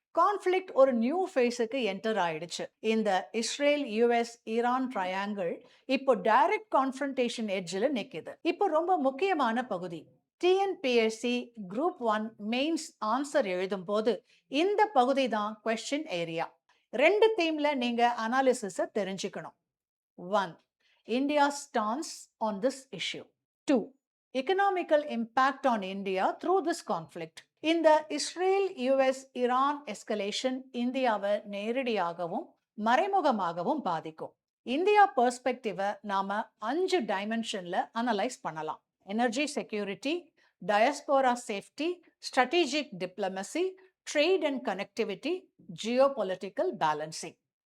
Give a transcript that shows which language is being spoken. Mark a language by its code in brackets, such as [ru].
[ta] Conflict ஒரு new ஃபேஸுக்கு enter ஆயிடுச்சு. இந்த இஸ்ரேல் யுஎஸ் ஈரான் ட்ரையாங்கிள் இப்போ டைரக்ட் கான்ஃபரன்டேஷன் எட்ஜில் நிக்குது. இப்போ ரொம்ப முக்கியமான பகுதி, டிஎன்பிஎஸ்சி குரூப் 1 மெயின்ஸ் ஆன்சர் எழுதும் போது இந்த பகுதி தான் கொஸ்டின் ஏரியா. 2 தீம்ல நீங்க அனாலிசிஸ தெரிஞ்சுக்கணும். [en] 1, India's stance on this issue. 2, economical impact on India through this conflict. [ta] இந்த இஸ்ரேல் யுஎஸ் ஈரான் எஸ்கலேஷன் இந்தியாவை நேரடியாகவும் மறைமுகமாகவும் பாதிக்கும். இந்தியா பெர்ஸ்பெக்டிவை நாம 5 டைமென்ஷன்ல அனலைஸ் பண்ணலாம். [en] Energy security, diaspora safety, strategic diplomacy, trade and connectivity, geopolitical balancing.